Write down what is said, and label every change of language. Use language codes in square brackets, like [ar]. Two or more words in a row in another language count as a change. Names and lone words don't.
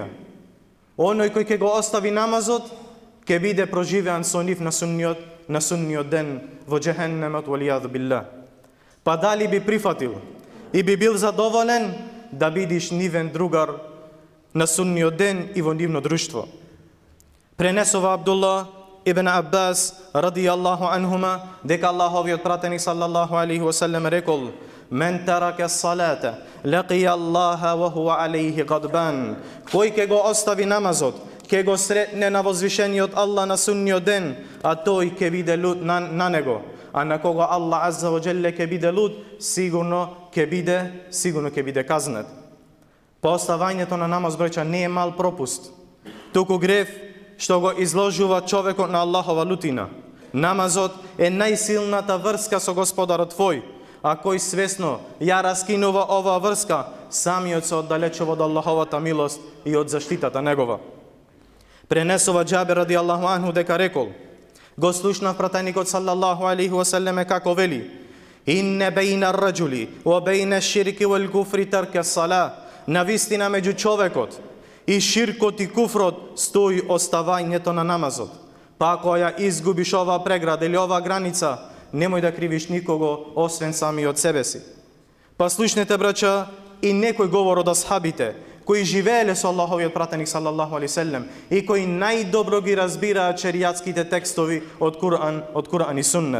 [mk] Оној кој ќе го остави намазот, ќе биде проживеан со нив на судниот ден во џехеннемот [ar] والعياذ بالله. [mk] Па дали би прифатил и би бил задоволен да бидиш нивен другар на судниот ден и во нивно друштво? Пренесува Абдулла ибн Аббас [ar] رضي الله عنهما [mk] дека Аллаховиот пратеник [ar] صلى الله عليه وسلم [mk] рекол: [ar] من ترك الصلاة لقي الله وهو عليه غضبان. [mk] Кој ќе го остави намазот, ќе го сретне на возвишениот Аллах на судниот ден, а тој ќе биде лут на него. А на кога Аллах [ar] عز وجل [mk] ќе биде лут, сигурно ќе биде казнет. По оставањето на намаз, браќа, не е мал пропуст, туку грев што го изложува човекот на Аллахова лутина. Намазот е најсилната врска со Господарот твој, а кој свесно ја раскинува оваа врска, самиот се оддалечува од Аллаховата милост и од заштитата негова. Пренесува Џабир [ar] رضي الله عنه [mk] дека рекол: го слушнав пратеникот [ar] صلى الله عليه وسلم [mk] како вели: [ar] إن بين الرجل وبين الشرك والكفر ترك الصلاة. [mk] Навистина меѓу човекот и ширкот и куфрот стои оставањето на намазот. Па ако ја изгубиш оваа преграда или оваа граница, немој да кривиш никого освен самиот себе си. Па слушнете, браќа, и некој говор од асхабите кои живееле со Аллаховиот пратеник [ar] صلى الله عليه سلم [mk] и кои најдобро ги разбираат шеријатските текстови од Кур'ан и Суннет.